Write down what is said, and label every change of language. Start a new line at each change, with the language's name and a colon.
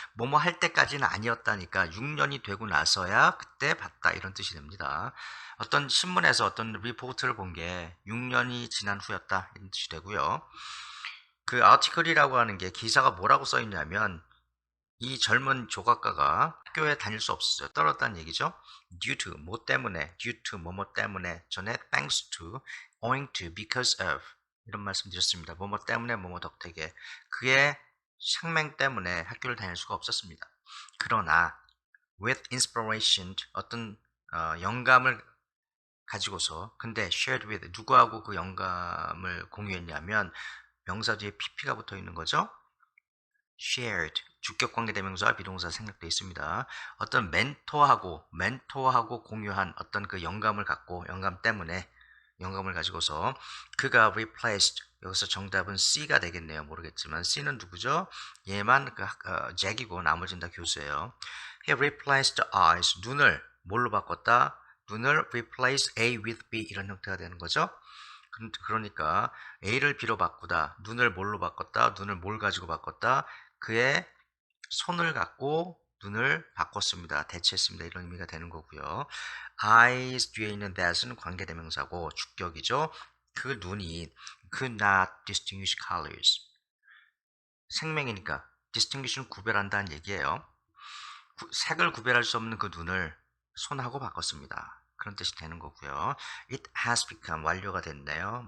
Korean: 뭐뭐 할 때까지는 아니었다니까 6년이 되고 나서야 그때 봤다. 이런 뜻이 됩니다. 어떤 신문에서 어떤 리포트를 본 게 6년이 지난 후였다. 이런 뜻이 되고요. 그 아티클이라고 하는 게 기사가 뭐라고 써 있냐면 이 젊은 조각가가 학교에 다닐 수 없었어요. 떨어졌다는 얘기죠.
English: due to
Korean: 뭐뭐 때문에 전에
English: thanks to, owing to, because of
Korean: 이런 말씀 드렸습니다. 뭐뭐 때문에 뭐뭐 덕택에 그의 상맹 때문에 학교를 다닐 수가 없었습니다. 그러나
English: with inspiration
Korean: 어떤 영감을 가지고서 근데
English: shared with
Korean: 누구하고 그 영감을 공유했냐면 명사 뒤에 pp가 붙어 있는 거죠. shared 주격 관계 대명사와 비동사 생략되어 있습니다. 어떤 멘토하고 공유한 어떤 그 영감 때문에 영감을 가지고서 그가 replaced 여기서 정답은 C가 되겠네요. 모르겠지만 C는 누구죠? 얘만 잭이고 나머지는 다 교수예요.
English: He replaced eyes
Korean: 눈을 뭘로 바꿨다? 눈을
English: replace A with B
Korean: 이런 형태가 되는 거죠. 그러니까 A를 B로 바꾸다. 눈을 뭘로 바꿨다? 눈을 뭘 가지고 바꿨다? 그의 손을 갖고 눈을 바꿨습니다. 대체했습니다. 이런 의미가 되는 거고요. eyes 뒤에 있는 that은 관계대명사고 주격이죠. 그 눈이
English: could not distinguish colors.
Korean: 생명이니까 distinguish는 구별한다는 얘기예요. 색을 구별할 수 없는 그 눈을 손하고 바꿨습니다. 그런 뜻이 되는 거고요.
English: It has become
Korean: 완료가 됐네요.